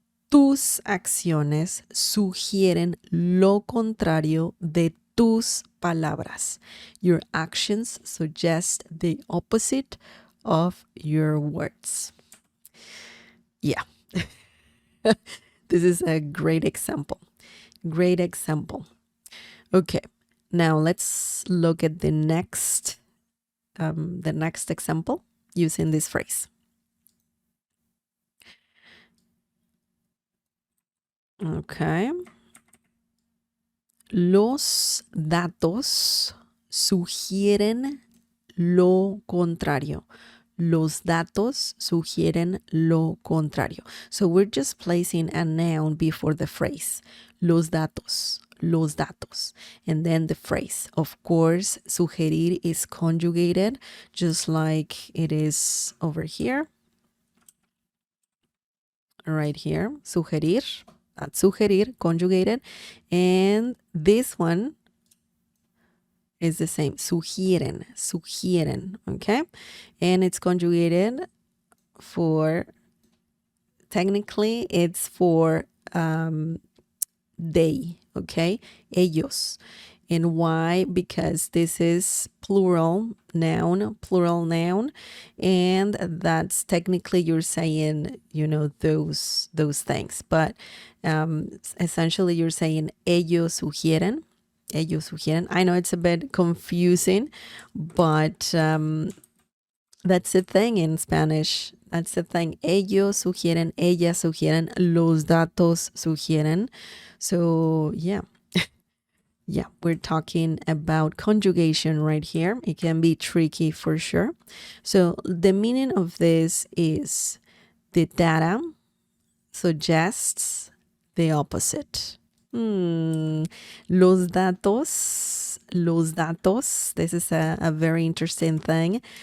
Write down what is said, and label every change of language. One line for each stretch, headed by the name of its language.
Spanish: Tus acciones sugieren lo contrario de tus palabras.
English: Your actions suggest the opposite of your words. Yeah. This is a great example. Great example. Okay. Now let's look at the next example using this phrase. Okay.
Spanish: Los datos sugieren lo contrario. Los datos sugieren lo contrario.
English: So we're just placing a noun before the phrase.
Spanish: Los datos. Los datos.
English: And then the phrase. Of course, sugerir is conjugated, just like it is over here. right here. Sugerir. That's sugerir, conjugated. And this one is the same. Sugieren. Sugieren. Okay? And it's conjugated for, technically, it's for they. Okay? Ellos. And why? Because this is plural noun, and that's technically you're saying, those things. But essentially you're saying
Spanish: ellos sugieren.
English: I know it's a bit confusing, but that's the thing in Spanish. That's the thing.
Spanish: Ellos sugieren, ellas sugieren, los datos sugieren.
English: So, yeah. Yeah, we're talking about conjugation right here. It can be tricky for sure. So the meaning of this is the data suggests the opposite.
Spanish: Los datos,
English: this is a very interesting thing.